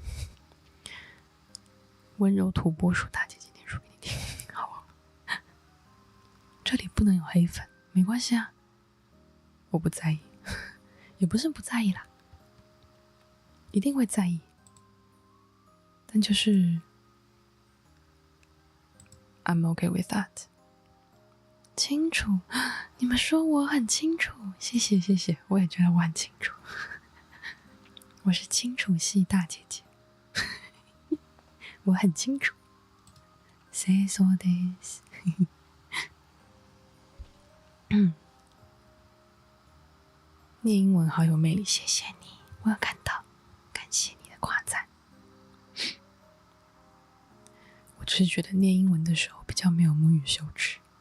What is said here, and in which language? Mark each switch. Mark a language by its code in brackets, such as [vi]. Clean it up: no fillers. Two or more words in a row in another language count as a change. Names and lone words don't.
[zh] 温柔土拨鼠大姐姐念书给你听，好。这里不能有黑粉，没关系啊，我不在意，也不是不在意啦，一定会在意，但就是 [en] I'm okay with that。 [zh] 清楚，你们说我很清楚，谢谢谢谢，我也觉得我很清楚。我是清楚系大姐姐，我很清楚。 [ja] そうです。 [zh] 念英文好有魅力，谢谢你，我有看到，感谢你的夸赞。我只是觉得念英文的时候比较没有母语羞耻。